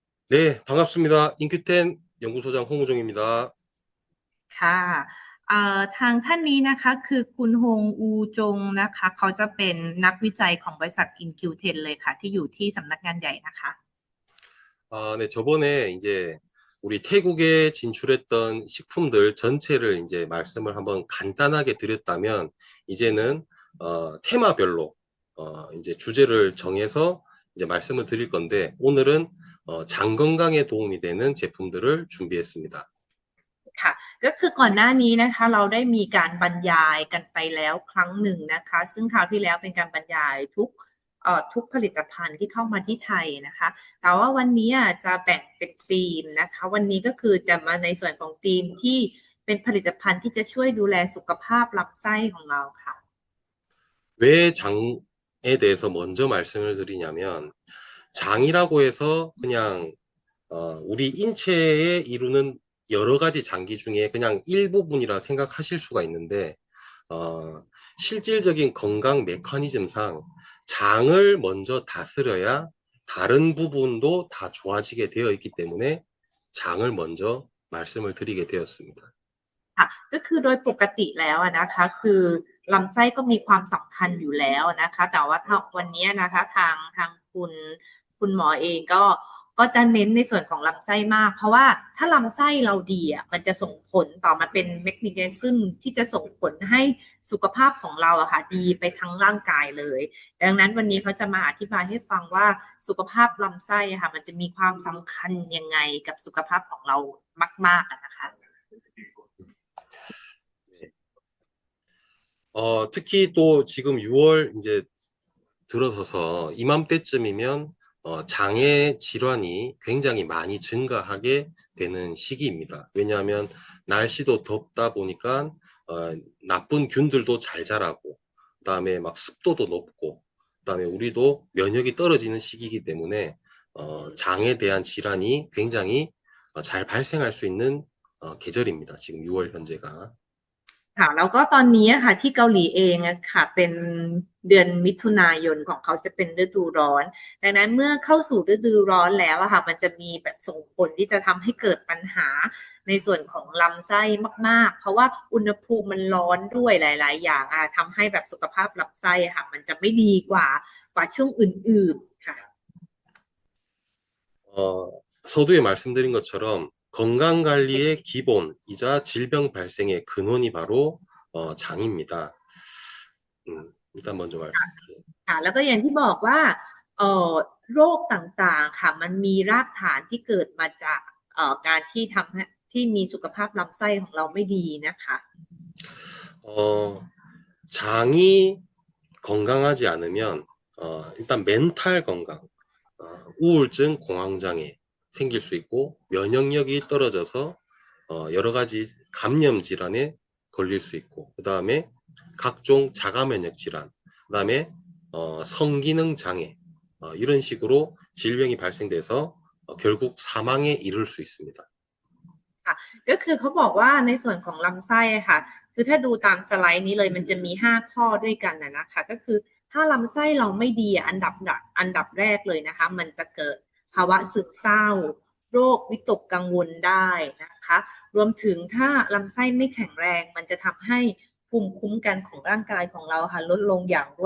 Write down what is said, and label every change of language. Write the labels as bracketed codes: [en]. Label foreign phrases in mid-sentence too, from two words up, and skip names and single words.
[ko] 네, 반갑습니다. 인큐텐 연구소장 홍우종입니다. [th] ค่ะทางท่านนี้นะคะคือคุณฮงอูจงนะคะเขาจะเป็นนักวิจัยของบริษัท InQ10 เลยค่ะที่อยู่ที่สำนักงานใหญ่นะคะ [ko] 네, 저번에 이제 우리 태국에 진출했던 식품들 전체를 이제 말씀을 한번 간단하게 드렸다면, 이제는 테마별로 이제 주제를 정해서 이제 말씀을 드릴 건데, 오늘은 장 건강에 도움이 되는 제품들을 준비했습니다. [th] ค่ะก็คือก่อนหน้านี้นะคะเราได้มีการบรรยายกันไปแล้วครั้งหนึ่งนะคะซึ่งคราวที่แล้วเป็นการบรรยายทุกผลิตภัณฑ์ที่เข้ามาที่ไทยนะคะแต่ว่าวันนี้จะแบ่งเป็นธีมนะคะวันนี้ก็คือจะมาในส่วนของธีมที่เป็นผลิตภัณฑ์ที่จะช่วยดูแลสุขภาพลำไส้ของเราค่ะ [ko] 왜 장에 대해서 먼저 말씀을 드리냐면, 장이라고 해서 그냥 우리 인체에 이루는 여러 가지 장기 중에 그냥 일부분이라 생각하실 수가 있는데, 어, 실질적인 건강 메커니즘상 장을 먼저 다스려야 다른 부분도 다 좋아지게 되어 있기 때문에 장을 먼저 말씀을 드리게 되었습니다. [th] ค่ะก็คือโดยปกติแล้วนะคะคือลำไส้ก็มีความสำคัญอยู่แล้วนะคะแต่ว่าถ้าวันนี้นะคะทางคุณหมอเองก็จะเน้นในส่วนของลำไส้มากเพราะว่าถ้าลำไส้เราดีมันจะส่งผลต่อมาเป็นเมคานิซึมที่จะส่งผลให้สุขภาพของเราค่ะดีไปทั้งร่างกายเลยดังนั้นวันนี้เขาจะมาอธิบายให้ฟังว่าสุขภาพลำไส้ค่ะมันจะมีความสำคัญยังไงกับสุขภาพของเรามากๆนะคะ [ko] 특히 또 지금 6월 이제 들어서서 이맘때쯤이면 장의 질환이 굉장히 많이 증가하게 되는 시기입니다. 왜냐하면 날씨도 덥다 보니까 나쁜 균들도 잘 자라고, 그다음에 막 습도도 높고, 그다음에 우리도 면역이 떨어지는 시기이기 때문에 장에 대한 질환이 굉장히 잘 발생할 수 있는 계절입니다. 지금 6월 현재가. [th] ค่ะแล้วก็ตอนนี้ค่ะที่เกาหลีเองค่ะเป็นเดือนมิถุนายนของเขาจะเป็นฤดูร้อนดังนั้นเมื่อเข้าสู่ฤดูร้อนแล้วค่ะมันจะมีแบบส่งผลที่จะทำให้เกิดปัญหาในส่วนของลำไส้มากๆเพราะว่าอุณหภูมิมันร้อนด้วยหลายๆอย่างทำให้แบบสุขภาพลำไส้ค่ะมันจะไม่ดีกว่าช่วงอื่นๆค่ะ [ko] 서두에 말씀드린 것처럼 건강관리의 기본이자 질병 발생의 근원이 바로 장입니다. 일단 먼저 말씀드릴게요. [th] ค่ะแล้วก็อย่างที่บอกว่าเอ่อโรคต่างๆค่ะมันมีรากฐานที่เกิดมาจากการที่ทำให้ที่มีสุขภาพลำไส้ของเราไม่ดีนะคะ [ko] 어, 장이 건강하지 않으면 일단 멘탈 건강, 우울증, 공황장애 생길 수 있고 면역력이 떨어져서 여러 가지 감염 질환에 걸릴 수 있고 그 다음에 각종 자가 면역 질환, 그 다음에 성기능 장애 이런 식으로 질병이 발생돼서 결국 사망에 이를 수 있습니다. [th] ค่ะก็คือเขาบอกว่าในส่วนของลำไส้ค่ะคือถ้าดูตามสไลด์นี้เลยมันจะมี5 ข้อด้วยกันนะคะก็คือถ้าลำไส้เราไม่ดีอันดับแรกเลยนะคะมันจะเกิดภาวะซึม เศร้าโรควิตกกังวลได้นะคะรวมถึงถ้าลำไส้ไม่แข็งแรงมันจะทำให้ภูมิคุ้มกันของร่างกายของเราค่ะลดลงอย่างรว